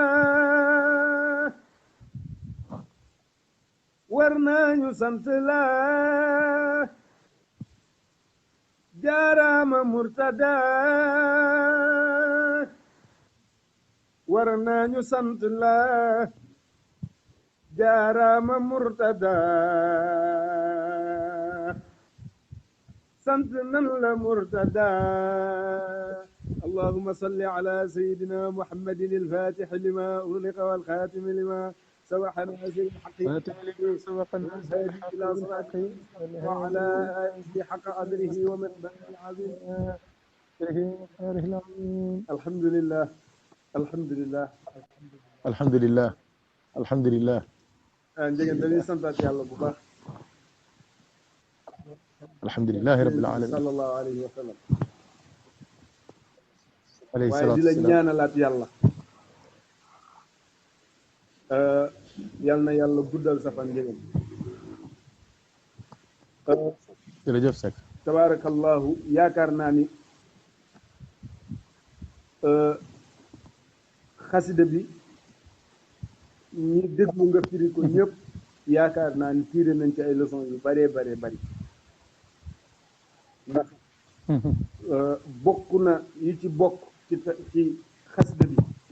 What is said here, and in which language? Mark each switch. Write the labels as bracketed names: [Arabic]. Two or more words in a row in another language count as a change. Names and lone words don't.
[Wolof] war nañu sant la jaaraama murtada war nañu sant la jaaraama murtada sant nan la murtada [Arabic] اللهم صل على سيدنا محمد الفاتح لما أغلق والخاتم لما سبق ناصر الحق والهادي إلى صراطه وعلى آله حق قدره ومقداره العظيم الحمد لله الحمد لله الحمد لله الحمد لله [Wolof] njëgën dañuy santaat yàlla bu baax [Arabic] الحمد لله رب العالمين صلى الله عليه وسلم عليه [Wolof] waaye [Arabic] الصلاة [Wolof] di la [Arabic] والسلام [Wolof] ñaanalaat yàlla yal na yàlla guddal sa fan njëgën jërëjëf Seck tabaarakallahu yaakaar naa ni xasida bi ñi déglu nga firi ko ñëpp yaakaar naa ni tiré nañ ci ay leçons yu baree baree bari ndax bokk na yi ci bokk ci xasida bi